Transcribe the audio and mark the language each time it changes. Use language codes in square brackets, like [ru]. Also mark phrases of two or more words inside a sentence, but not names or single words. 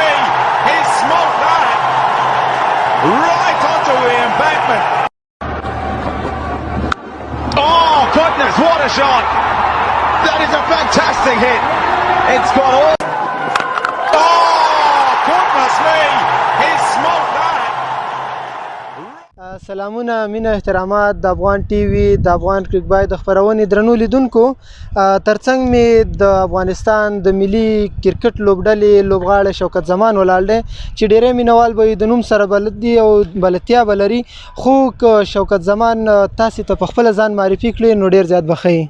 [en] He smoked that right onto the embankment. Oh, goodness, what a shot! That is a fantastic hit. It's got all... Oh, goodness me! He smoked that. [ps] سلامونه مینه احترامات د افغان ټي وي د افغان کرکټ بای د خبرونې درنو لیدونکو ترڅنګ می د افغانستان د ملي کرکټ لوبډلې لوبغاړی شوکت زمان ولاړ دی چې ډیری مینوال به د نوم سره بلد دي او بلدتیا به لري خو که شوکت زمان تاسې ته په خپله ځان معرفي کړي نو ډیر زیات به ښه